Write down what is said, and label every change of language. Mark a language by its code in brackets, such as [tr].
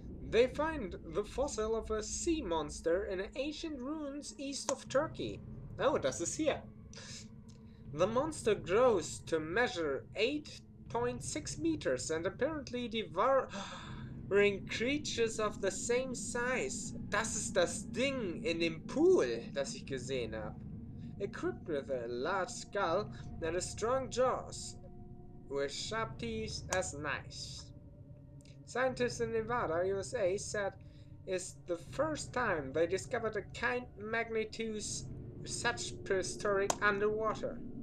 [en] They find the fossil of a sea monster in ancient ruins east of Turkey. [de] Oh, das ist hier. [en] The monster grows to measure 8.6 meters and apparently devouring creatures of the same size. [de] Das ist das Ding in dem Pool, das ich gesehen habe. [en] Equipped with a large skull and a strong jaws, with sharp teeth as knives. Scientists in Nevada, USA said it's the first time they discovered a kind magnitude such prehistoric underwater.